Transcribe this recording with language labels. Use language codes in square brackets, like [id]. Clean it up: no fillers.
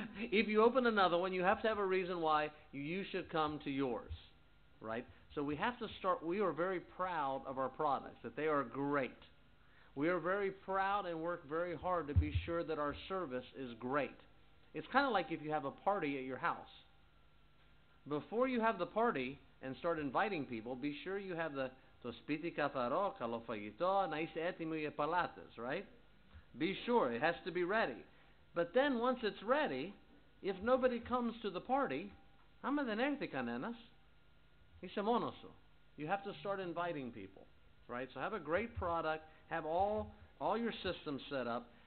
[en] If you open another one, you have to have a reason why you should come to yours, right? So we have to start, we are very proud of our products, that they are great. We are very proud and work very hard to be sure that our service is great. It's kind of like if you have a party at your house. Before you have the party and start inviting people, be sure you have [el] το σπίτι καθαρό, καλό φαγητό, να είσαι έτοιμοι οι παλάτες, [en] right? Be sure, it has to be ready. But then once it's ready, if nobody comes to the party, [el] άμα δεν έρθει κανένας, είσαι μόνος σου. [en] You have to start inviting people, right? So have a great product, have all your systems set up.